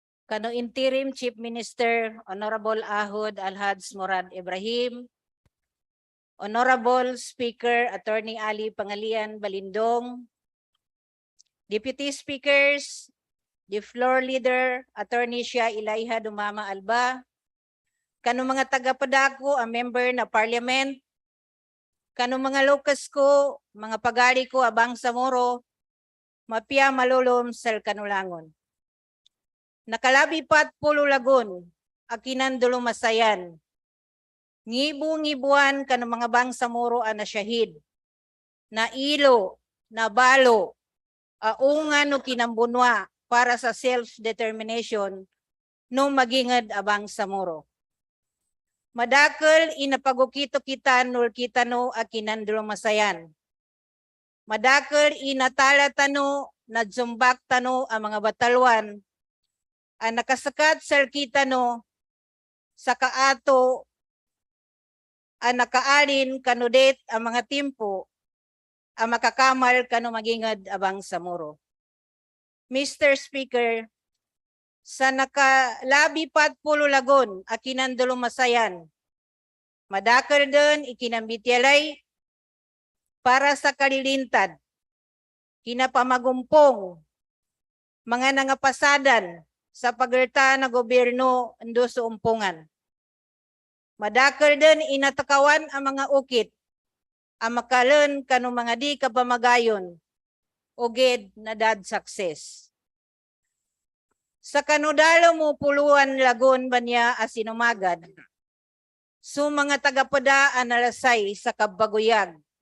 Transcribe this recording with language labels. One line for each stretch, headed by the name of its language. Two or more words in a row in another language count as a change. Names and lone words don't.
Maguindanaon: kano
English: Interim Chief Minister
Maguindanaon: Honorable Ahod Alhads Murad Ibrahim, Honorable Speaker Attorney Ali Pangalian Balindong,
English: Deputy Speakers, the Floor Leader
Maguindanaon: Attorney Shia Ilayha Dumama Alba, kano mga taga-padako a member na Parliament, kano mga lokas ko, mga pagari ko a Bangsamoro, mapia malulom sel kanulangon. Nakalabi pat pulo lagun, akinan dulumasayan. Ngibu-ngibuan kano mga Bangsamoro a nasyahid. Na ilo, na balo, aungan no kinambunwa para sa self-determination no magingad a Bangsamoro. Madakal inapagukito kita nul kita no akinan dulumasayan. Madakal inatala tano, nadzumbak tano ang mga batalwan ang nakasakat sa kita no sa kaato ang nakaalin kanudet ang mga timpo ang makakamal kano magingad abang samuro. Mr. Speaker, sa nakalabi pat pulo lagon akinan dulumasayan, madakal din ikinambitialay para sa kalilintad, kinapamagumpong, mga nangapasadan sa pagerta na gobyerno ando sa umpungan. Madakal din inatakawan ang mga ukit, ang makalan kano mga di kapamagayon, ugid na dad success. Sa kanudalo mo puluan lagon ba niya asinumagad, so mga tagapadaan nalasay sa kabaguyag.